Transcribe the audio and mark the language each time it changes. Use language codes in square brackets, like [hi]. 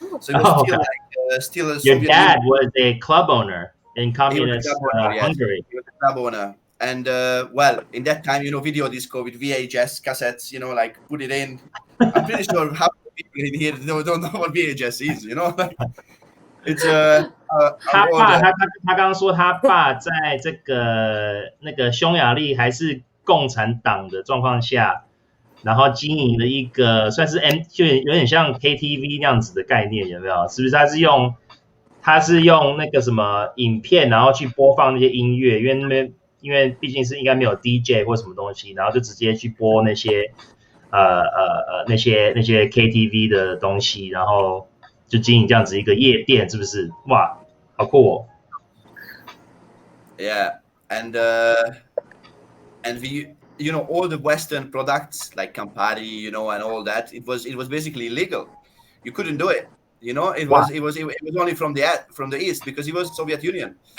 [en] So it was still a Your dad was a club owner in communist Hungary. He was a club owner. And well, in that time, you know, video disco with VHS cassettes, you know, like put it in. I'm pretty sure half the people in here don't know what VHS is, you know? It's [zh] 他刚刚说他爸在这个那个匈牙利还是共产党的状况下，然后经营了一个算是就有点像 KTV 那样子的概念，有没有？是不是？他是用那个什么影片，然后去播放那些音乐，因为毕竟是应该没有 DJ 或什么东西，然后就直接去播那些那些 KTV 的东西，然后就经营这样子一个夜店，是不是？哇，好酷哦 [en] ！Yeah, and we, you know, all the Western products like Campari, you know, and all that, it was basically illegal. You couldn't do it. You know, it was only from the East, because it was Soviet Union.